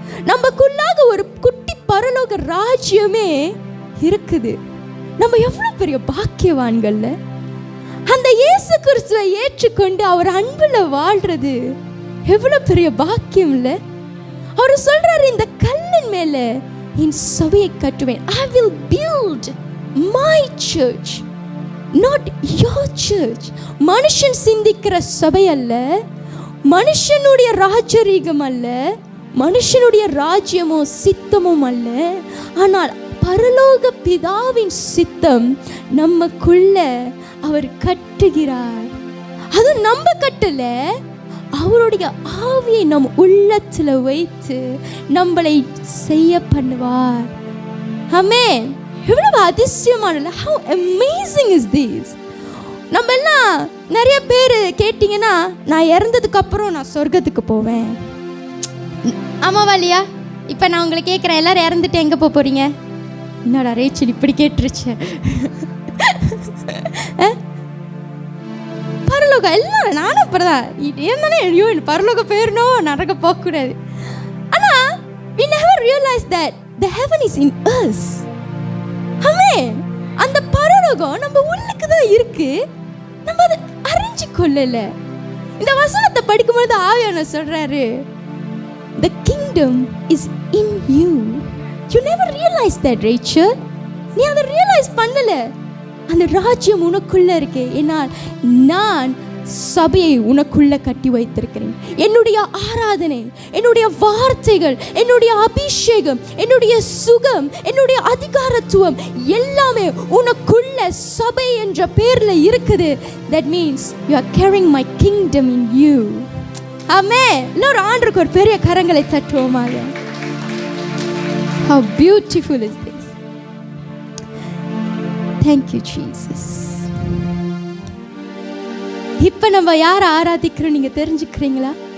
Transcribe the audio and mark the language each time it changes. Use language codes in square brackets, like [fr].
[ta] நமக்குள்ளாக ஒரு குட்டி பரலோக ராஜ்யமே இருக்குது. நம்ம எவ்வளவு பெரிய பாக்கியவான்கள்ல. அந்த இயேசு கிறிஸ்துவை ஏற்றுக்கொண்டு அவர் அன்புல வாழ்றது எவ்வளவு பெரிய பாக்கியம் இல்ல. அவர் சொல்றாரு, இந்த கல்லின் மேல என் சபையை கட்டுவேன். [en] I will build my church, not your church. [ta] மனுஷன் சிந்திக்கிற சபை அல்ல, மனுஷனுடைய ராஜரீகம் அல்ல, மனுஷனுடைய ராஜ்யமோ சித்தமும் அல்ல, ஆனால் பரலோக பிதாவின் சித்தம் நமக்குள்ள அவர் கட்டுகிறார். அது நம்ம கட்டல, அவருடைய ஆவியை நம் உள்ளத்துல வைத்து நம்மளை செய்ய பண்ணுவார். ஆமென். எவ்வளவு அதிசயமானது. [en] How amazing is this? [ta] நம்ம எல்லாம் நிறைய பேர் கேட்டிங்கன்னா, நான் இறந்ததுக்கு அப்புறம் நான் சொர்க்கத்துக்கு போவேன். ஆமாவா இல்லையா? இப்போ நான் உங்களை கேட்குறேன், எல்லாரும் இறந்துட்டு எங்கே போக போகிறீங்க? என்னடா ரேச்சல் இப்படி கேட்டுருச்சு. பரலோகம் எல்லாரும், நானும் அப்புறம் இருந்தானே ஐயோ பரலோகம் போயிடணும், நரக போகக்கூடாது. [en] ஆனால் we never realize that the heaven is in us. [ta] ஆமென். அந்த பரலோகம் நம்ம உள்ளுக்கு தான் இருக்கு, நம்ம அதை அறிஞ்சு கொள்ளல. இந்த வசனத்தை படிக்கும்போது ஆவியானவர் சொல்றாரு, [en] the kingdom is in you. You never realized that, Rachel. [ta] நீ அதை ரியலைஸ் பண்ணல. அந்த ராஜ்யம் உனக்குள்ள இருக்கு. ஏனால் நான் சபையை உனக்குள்ள கட்டி வைத்திருக்கிறேன். என்னுடைய ஆராதனை, என்னுடைய வார்த்தைகள், என்னுடைய அபிஷேகம், என்னுடைய சுகம், என்னுடைய அதிகாரத்துவம் எல்லாமே உனக்குள்ள சபை என்ற பேர்ல இருக்குது. [en] That means you are carrying my kingdom in you. [ta] ஆமென். எல்லாரும் ஆண்டவருக்கு ஒரு பெரிய கரங்களை தட்டுவோமாக. [en] How beautiful is this? Thank you, Jesus. [ta] இப்ப நம்ம யாரை ஆராதிக்கிறோம் நீங்க தெரிஞ்சுக்கிறீங்களா?